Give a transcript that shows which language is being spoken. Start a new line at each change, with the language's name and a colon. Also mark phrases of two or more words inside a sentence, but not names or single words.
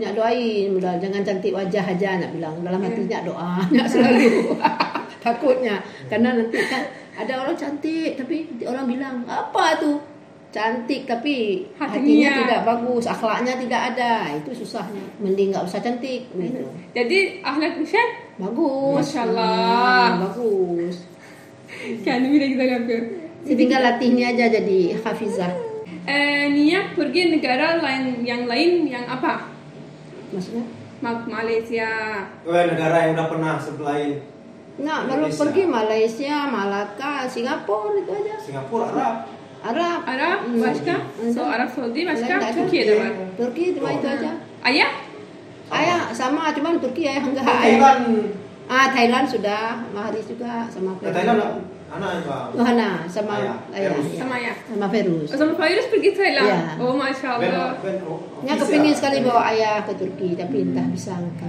Indonesian: Nyak doain udah jangan cantik wajah aja Nyak bilang. Dalam hati Nyak doa Nyak selalu takutnya karena nanti kan ada orang cantik tapi orang bilang apa tuh cantik tapi hatinya tidak bagus, akhlaknya tidak ada, itu susahnya. Mending nggak usah cantik gitu. Jadi akhlak Rushan bagus, masyaallah bagus.
Turkish: Kendimi de güzel yapıyor.
Indonesian: Tinggal latihnya aja jadi hafizah. Niat pergi negara yang lain yang apa? Maksudnya? Malaysia. Negara yang udah pernah selain. Nggak, baru pergi Malaysia, Malaka, Singapura itu aja. Singapura,
Turkish: Arap, başka? Arap Saudi, başka? Türkiye'de var.
Indonesian: Turki cuma itu aja. Ayah sama, cuman Turki ya enggak. Thailand. Thailand sudah, Haris juga sama Ferus. Thailand anak sama ayah. Sama Ferus. Sama Ferus pergi Thailand. Ya. Oh masyaallah. Kepingin sekali bawa ayah ke Turki, tapi entah bisa enggak.